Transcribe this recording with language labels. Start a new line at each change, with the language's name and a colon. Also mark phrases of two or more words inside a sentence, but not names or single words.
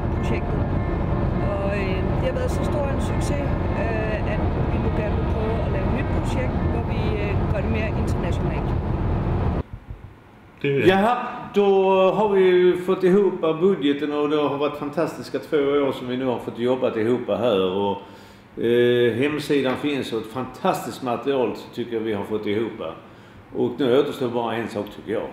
Danish: projektet. Og det har været så stor en succes, at vi nu gerne vil prøve at lave et nyt projekt, hvor vi gør det mere internationalt.
Swedish: Ja, då har vi fått ihop budgeten och det har varit fantastiska 2 år som vi nu har fått jobbat ihop här. Och hemsidan finns och ett fantastiskt material tycker jag vi har fått ihop. Och nu återstår bara en sak tycker jag.